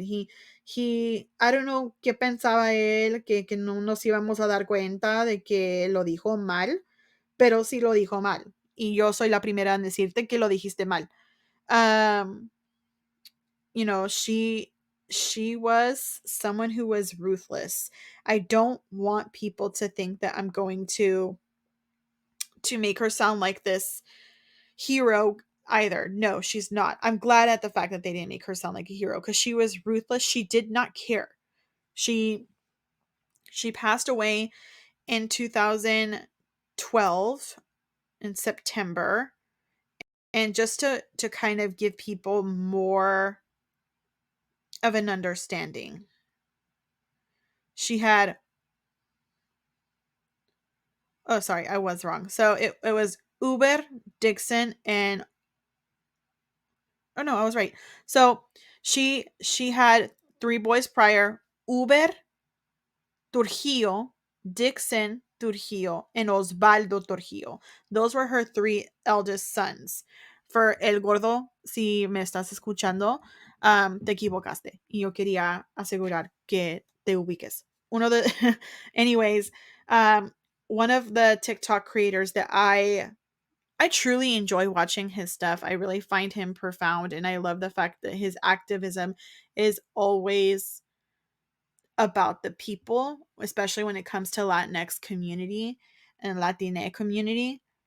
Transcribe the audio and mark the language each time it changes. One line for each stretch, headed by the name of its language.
English: I don't know
Spanish: qué pensaba él, que no nos íbamos a dar cuenta de que lo dijo mal, pero sí lo dijo mal. Y yo soy la primera en decirte que lo dijiste mal.
English: Um, you know, she was someone who was ruthless. I don't want people to think that I'm going to make her sound like this hero either. No, she's not. I'm glad at the fact that they didn't make her sound like a hero, because she was ruthless. She did not care. She she passed away in 2012 in September. And just to kind of give people more of an understanding, she had, oh sorry, I was wrong. So it was Uber, Dixon, and, oh no, I was right. So she had three boys prior: Uber, Trujillo, Dixon Trujillo, and Osvaldo Trujillo. Those were her three eldest sons.
Spanish: For El Gordo, si me estás escuchando, te equivocaste. Y yo quería asegurar que te ubiques.
English: Anyways, um, one of the TikTok creators that I truly enjoy watching his stuff. I really find him profound, and I love the fact that his activism is always about the people, especially when it comes to Latinx community and Latinx community.